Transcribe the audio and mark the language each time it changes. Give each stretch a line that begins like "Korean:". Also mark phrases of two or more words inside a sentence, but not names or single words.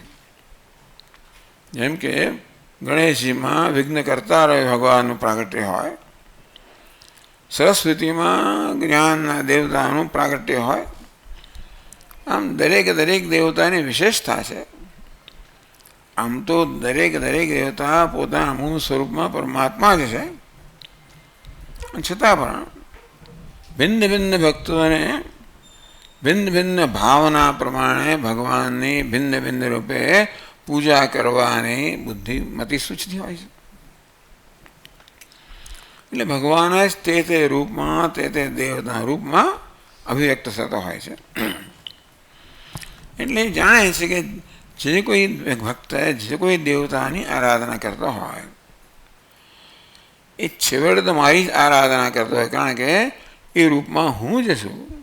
Gujarati: જેમ કે ગણેશજીમાં વિઘ્નકર્તા ભગવાનનું પ્રાગટ્ય હોય સરસ્વતીમાં જ્ઞાનના દેવતાનું પ્રાગટ્ય હોય આમ દરેક દરેક દેવતાની વિશેષતા છે। આમ તો દરેક દરેક દેવતા પોતાના મૂળ સ્વરૂપમાં પરમાત્મા જ છે છતાં પણ ભિન્ન ભિન્ન ભક્તોને ભિન્ન ભિન્ન ભાવના પ્રમાણે ભગવાન ભિન્ન ભિન્ન રૂપે પૂજા કરવાને બુદ્ધિ મતિ સૂચતી હોય છે। એટલે ભગવાન જ તે રૂપમાં તે દેવતા રૂપમાં અભિવ્યક્ત થતો હોય છે. એટલે જાણે છે કે જે કોઈ ભક્ત જે કોઈ દેવતાની આરાધના કરતો હોય એ છેવટે તો મારી જ આરાધના કરતો હોય, કારણ કે એ રૂપમાં હું જ છું.